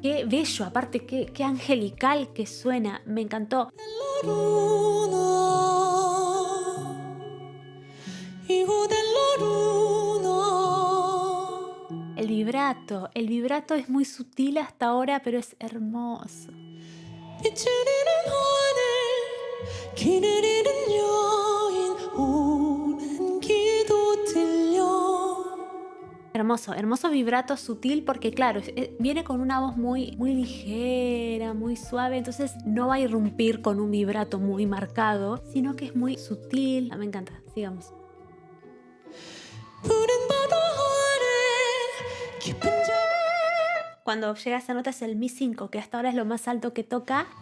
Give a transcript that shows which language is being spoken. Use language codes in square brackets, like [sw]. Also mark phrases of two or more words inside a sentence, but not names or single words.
[es] Qué bello, aparte qué angelical que suena. Me encantó. Hijo de la luna. El vibrato es muy sutil hasta ahora, pero es hermoso. [ko] 비추리는 하늘, 기다리는 여인, 오는 기도 들려. [es] Hermoso, hermoso vibrato sutil porque claro, viene con una voz muy ligera, muy suave, entonces no va a irrumpir con un vibrato muy marcado, sino que es muy sutil. Me encanta, sigamos. Cuando llega esa nota es el Mi 5, que hasta ahora es lo más alto que toca.